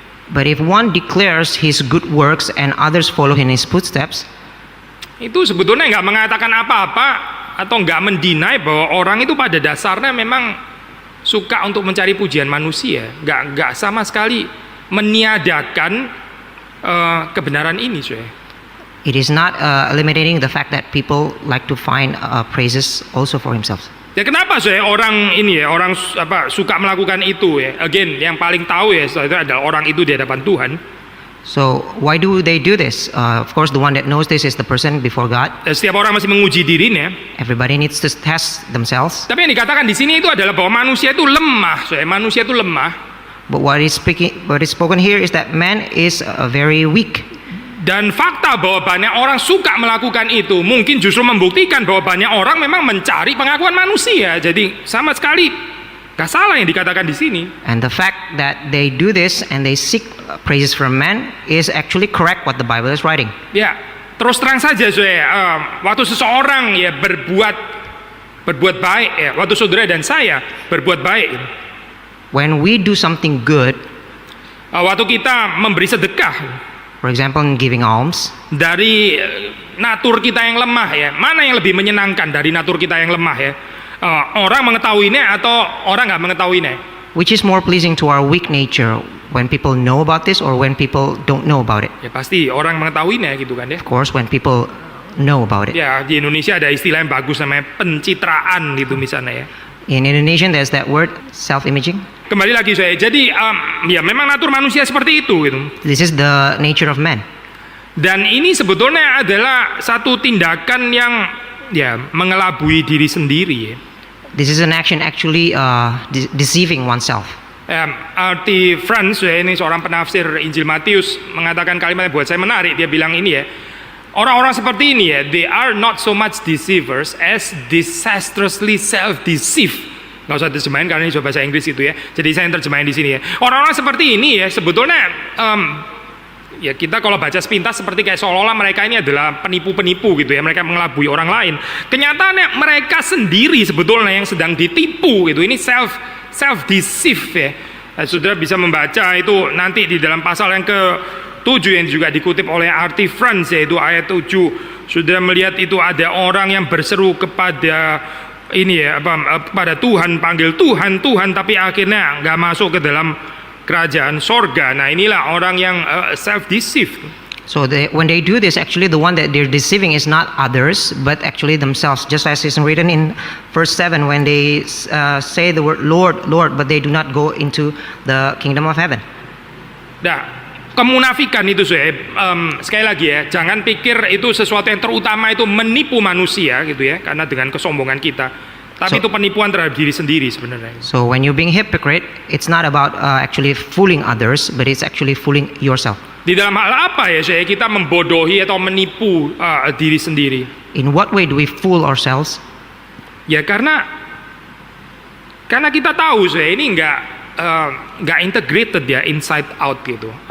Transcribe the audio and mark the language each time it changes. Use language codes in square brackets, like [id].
[en] But if one declares his good works and others follow in his footsteps, [id] itu sebetulnya nggak mengatakan apa-apa atau nggak mendinai bahwa orang itu pada dasarnya memang suka untuk mencari pujian manusia, nggak sama sekali meniadakan kebenaran ini [en] it is not eliminating the fact that people like to find praises also for themselves. [id] Ya kenapa orang suka melakukan itu ya? Again, yang paling tahu ya itu adalah orang itu di hadapan Tuhan. [en] So why do they do this? Of course, the one that knows this is the person before God. [id] Setiap orang masih menguji dirinya. [en] Everybody needs to test themselves. [id] Tapi yang dikatakan di sini itu adalah bahwa manusia itu lemah. Manusia itu lemah. [en] But what is spoken here is that man is very weak. [id] Dan fakta bahwa banyak orang suka melakukan itu mungkin justru membuktikan bahwa banyak orang memang mencari pengakuan manusia. Jadi sama sekali gak salah yang dikatakan di sini. [en] And the fact that they do this and they seek praises from man is actually correct what the Bible is writing. [id] Ya, terus terang saja waktu seseorang ya berbuat baik ya, waktu saudara dan saya berbuat baik. [en] When we do something good, [id] waktu kita memberi sedekah, [en] for example, in giving alms, [id] dari natur kita yang lemah ya, mana yang lebih menyenangkan dari natur kita yang lemah ya? Orang mengetahuinya atau orang nggak mengetahuinya? [en] Which is more pleasing to our weak nature, when people know about this or when people don't know about it? [id] Ya pasti orang mengetahuinya gitu kan ya. [en] Of course, when people know about it. [id] Ya di Indonesia ada istilah yang bagus namanya pencitraan gitu misalnya ya. [en] In Indonesian, there's that word self-imaging. [id] Kembali lagi saya. Jadi ya memang natur manusia seperti itu gitu. [en] This is the nature of man. [id] Dan ini sebetulnya adalah satu tindakan yang ya mengelabui diri sendiri ya. [en] This is an action actually deceiving oneself. [id] Arti Franz ya, ini seorang penafsir Injil Matius mengatakan kalimat yang buat saya menarik. Dia bilang ini ya, orang-orang seperti ini ya, [en] they are not so much deceivers as disastrously self-deceived. [id] Nggak usah terjemahin karena ini coba bahasa Inggris itu ya. Jadi saya yang terjemahin di sini ya. Orang-orang seperti ini ya sebetulnya ya kita kalau baca sepintas seperti kayak seolah-olah mereka ini adalah penipu-penipu gitu ya, mereka mengelabui orang lain. Kenyataannya mereka sendiri sebetulnya yang sedang ditipu gitu. Ini self deceive ya. Saudara bisa membaca itu nanti di dalam pasal yang ke-7 yang juga dikutip oleh Arti Franz, yaitu ayat 7. Saudara melihat itu ada orang yang berseru kepada ini ya kepada Tuhan, panggil Tuhan Tuhan, tapi akhirnya nggak masuk ke dalam kerajaan sorga. Nah inilah orang yang self-deceive. [en] So when they do this, actually the one that they're deceiving is not others, but actually themselves. Just as is written in verse 7, when they say the word Lord, Lord, but they do not go into the kingdom of heaven. [id] Nah, kemunafikan itu saya sekali lagi ya, jangan pikir itu sesuatu yang terutama itu menipu manusia gitu ya, karena dengan kesombongan kita. Tapi itu penipuan terhadap diri sendiri sebenarnya. [en] So when you're being hypocrite, it's not about actually fooling others, but it's actually fooling yourself. [id] Di dalam hal apa ya saya kita membodohi atau menipu diri sendiri? [en] In what way do we fool ourselves? [id] Ya karena kita tahu saya ini nggak integrated ya, [en] inside out [id] gitu.